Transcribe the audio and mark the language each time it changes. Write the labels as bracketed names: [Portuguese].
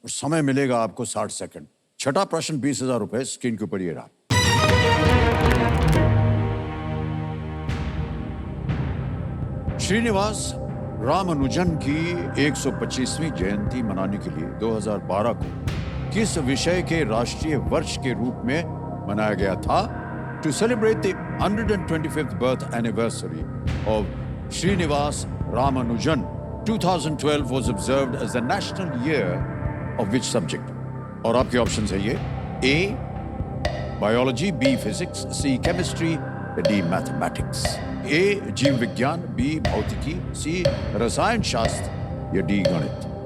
[Hindi] समय मिलेगा आपको 60 सेकंड। छठा प्रश्न 20,000 रुपए स्क्रीन के ऊपर ये रहा। श्रीनिवास रामानुजन की 125वीं जयंती मनाने के लिए 2012 को किस विषय के राष्ट्रीय वर्ष के रूप में मनाया गया था? [English] To celebrate the 125th birth anniversary of Srinivas Ramanujan, 2012 was observed as the national year of which subject? [Hindi] और आपके ऑप्शन है ये: A biology, B physics, C chemistry, D mathematics. A जीव विज्ञान, B भौतिकी, C रसायन शास्त्र या D गणित।